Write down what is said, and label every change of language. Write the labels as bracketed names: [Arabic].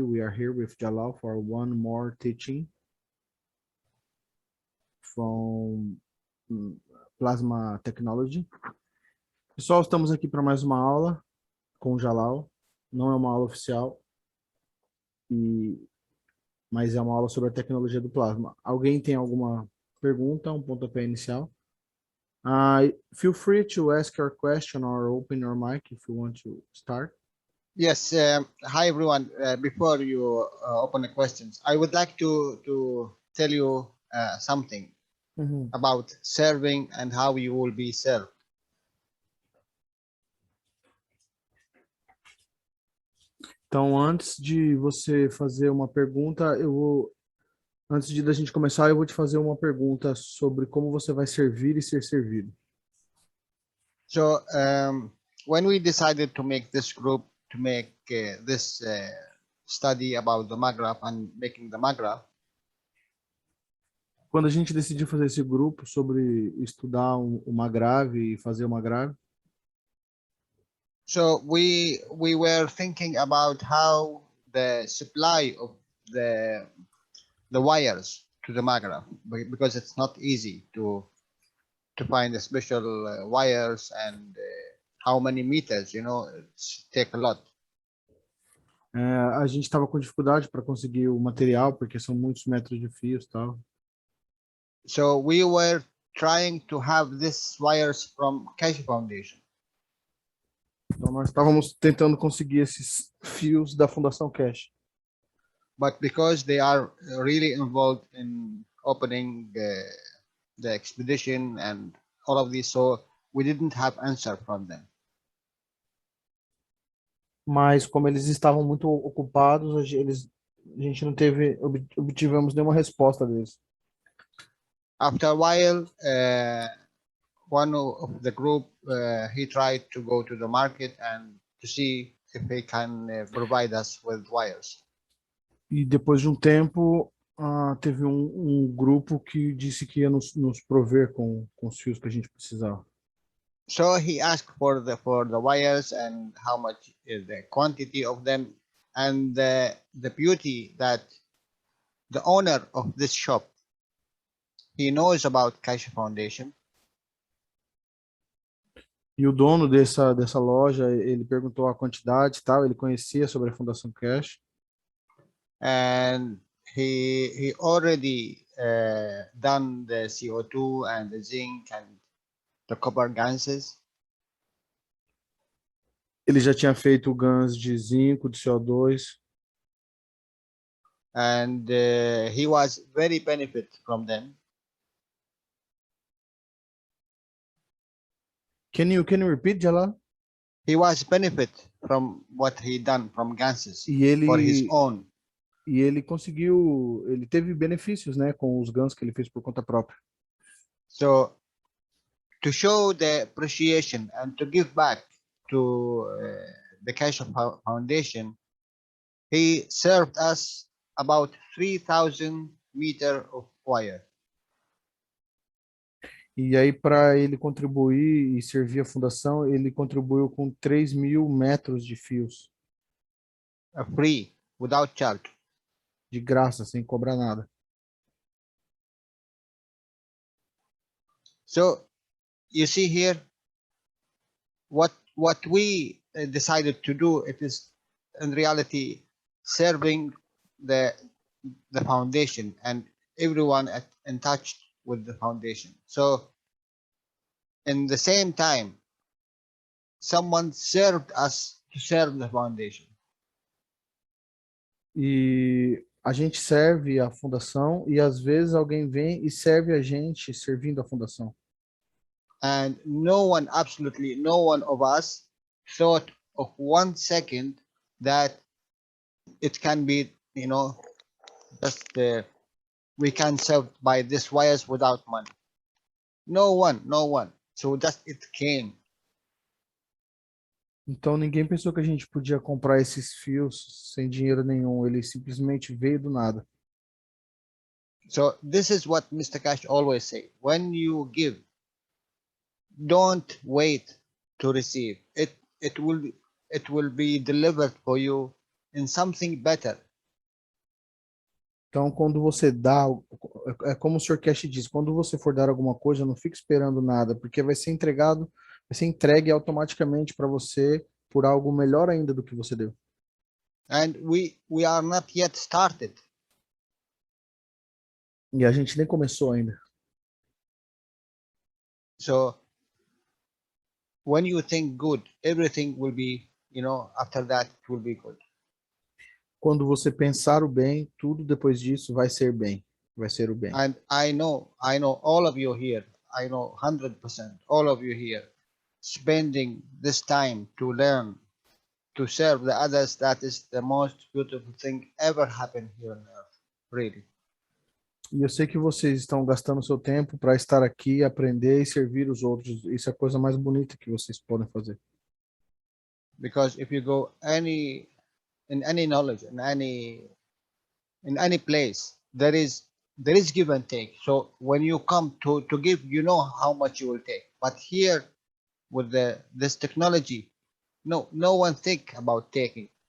[English] We are here with Jalal for one more teaching from Plasma Technology. [Portuguese] Pessoal, estamos aqui para mais uma aula com o Jalal. Não é uma aula oficial, mas é uma aula sobre a tecnologia do plasma. Alguém tem alguma pergunta, um pontapé inicial? [English] Feel free to ask your question or open your mic if you want to start. Yes. Hi, everyone. Before you open the questions, I would like to tell you something about serving and how you will be served. [Portuguese] Então, antes de você fazer uma pergunta, antes de da gente começar, eu vou te fazer uma pergunta sobre como você vai servir e ser servido. [English] So, when we decided to make this group, to make this study about the Maghreb and making the Maghreb, [Portuguese] Quando a gente decidiu fazer esse grupo sobre estudar uma grave e fazer uma grave, [English] so we were thinking about how the supply of the wires to the Maghreb, because it's not easy to find the special wires and how many meters, it's take a lot. [Portuguese] a gente estava com dificuldade para conseguir o material, porque são muitos metros de fios e tal. [English] So we were trying to have these wires from Cash Foundation. [Portuguese] Então, nós estávamos tentando conseguir esses fios da Fundação Cash. [English] But because they are really involved in opening the expedition and all of this, so we didn't have answer from them. [Portuguese] Mas como eles estavam muito ocupados, a gente não obtivemos nenhuma resposta deles. [English] After a while, one of the group, he tried to go to the market and to see if he can provide us with wires. [Portuguese] E depois de um tempo, teve um grupo que disse que ia nos prover com os fios que a gente precisava. [English] So he asked for the wires and how much is the quantity of them, and the beauty that the owner of this shop, he knows about Cash Foundation. [Portuguese] E o dono dessa loja, ele perguntou a quantidade e tal, ele conhecia sobre a Fundação Cash. [English] And he already done the CO2 and the zinc and the copper ganses. [Portuguese] Ele já tinha feito GANs de zinco, de CO2. [English] And he was very benefit from them. Can you repeat, Jalal? He was benefit from what he done from ganses for his own. [Portuguese] E ele conseguiu, ele teve benefícios, né, com os GANs que ele fez por conta própria. [English] So, to show the appreciation and to give back to the Cash Foundation, he served us about 3,000 meters of wire. [Portuguese] E aí, para ele contribuir e servir a fundação, ele contribuiu com 3.000 metros de fios. [English] Free, without charge. [Portuguese] De graça, sem cobrar nada. [English] So, you see here, what we decided to do, it is in reality serving the foundation and everyone in touch with the foundation. So, in the same time, someone served us to serve the foundation. [Portuguese] E a gente serve a fundação e às vezes alguém vem e serve a gente servindo a fundação. [English] And no one, absolutely no one of us thought of 1 second that it can be, just we can serve by these wires without money. No one. So just it came. [Portuguese] Então ninguém pensou que a gente podia comprar esses fios sem dinheiro nenhum. Ele simplesmente veio do nada. [English] So this is what Mr. Cash always say. When you give, don't wait to receive. it will be delivered for you in something better. [Portuguese] Então, quando você dá, é como o Sr. Cash diz, quando você for dar alguma coisa, não fique esperando nada, porque vai ser entregado, vai ser entregue automaticamente para você por algo melhor ainda do que você deu. [English] And we are not yet started. [Portuguese] E a gente nem começou ainda. [English] So when you think good, everything will be, after that it will be good. [Portuguese] Quando você pensar o bem, tudo depois disso vai ser bem, vai ser o bem. [English] And I know all of you here, I know 100%, all of you here, spending this time to learn, to serve the others, that is the most beautiful thing ever happened here on earth, really. [Portuguese] E eu sei que vocês estão gastando seu tempo para estar aqui, aprender e servir os outros. Isso é a coisa mais bonita que vocês podem fazer. [English] Because if you go in any knowledge, in any place, there is give and take. So when you come to give, you know how much you will take. But here with this technology, no one think about taking.